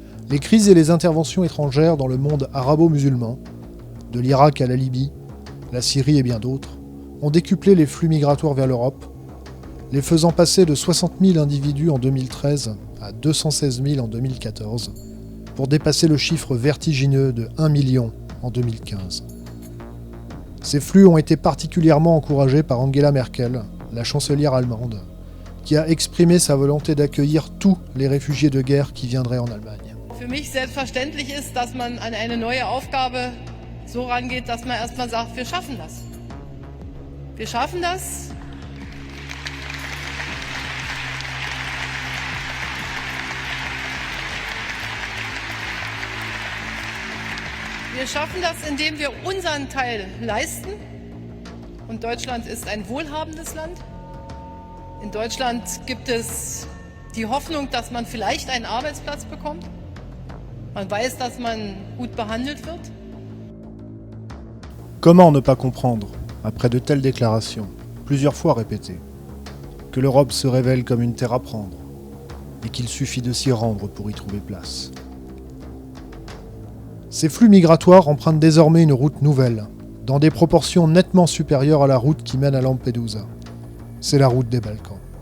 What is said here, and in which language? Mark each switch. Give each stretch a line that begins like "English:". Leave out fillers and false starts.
French: Les crises et les interventions étrangères dans le monde arabo-musulman, de l'Irak à la Libye, la Syrie et bien d'autres, ont décuplé les flux migratoires vers l'Europe, les faisant passer de 60 000 individus en 2013 à 216 000 en 2014, pour dépasser le chiffre vertigineux de 1 million en 2015. Ces flux ont été particulièrement encouragés par Angela Merkel, la chancelière allemande, qui a exprimé sa volonté d'accueillir tous les réfugiés de guerre qui viendraient en Allemagne.
German: Für mich selbstverständlich ist, dass man an eine neue Aufgabe so rangeht, dass man erstmal sagt, wir schaffen das. Wir schaffen das. Wir schaffen das, indem wir unseren Teil leisten. Und Deutschland ist ein wohlhabendes Land. In Deutschland gibt es die Hoffnung, dass man vielleicht einen Arbeitsplatz bekommt. Man weiß, dass man gut behandelt wird.
French: Comment ne pas comprendre, après de telles déclarations, plusieurs fois répétées, que l'Europe se révèle comme une terre à prendre, et qu'il suffit de s'y rendre pour y trouver place. Ces flux migratoires empruntent désormais une route nouvelle, dans des proportions nettement supérieures à la route qui mène à Lampedusa. C'est la route des Balkans.